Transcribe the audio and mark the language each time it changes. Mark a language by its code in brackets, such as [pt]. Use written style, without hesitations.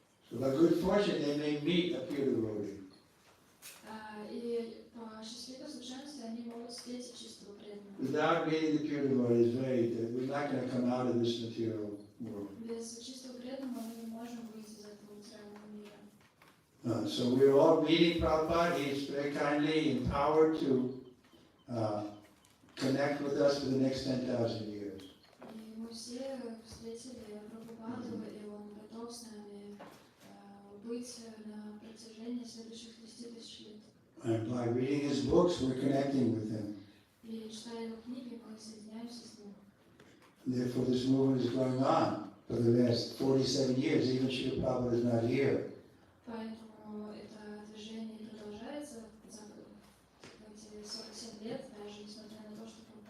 [en] So by good fortune, they may meet a pure devotee. [ru] И по счастливой случайности они могут встретить чистого преданного. [en] Without meeting the pure devotee, we're not going to come out of this material world. [ru] Без чистого преданного мы не можем выйти из этого материального мира. [en] So we're all meeting Prabhupada. He's very kindly empowered to connect with us for the next 10,000 years. [ru] И мы все встретили Прабхупаду, и он готов с нами быть на протяжении следующих 10 тысяч лет. [en] And by reading his books, we're connecting with him. [ru] И читая его книги, мы соединяемся с ним. [en] Therefore, this movement is going on for the last 47 years. Even Srila Prabhupada is not here. [ru] Поэтому это движение продолжается за эти 47 лет, даже несмотря на то, что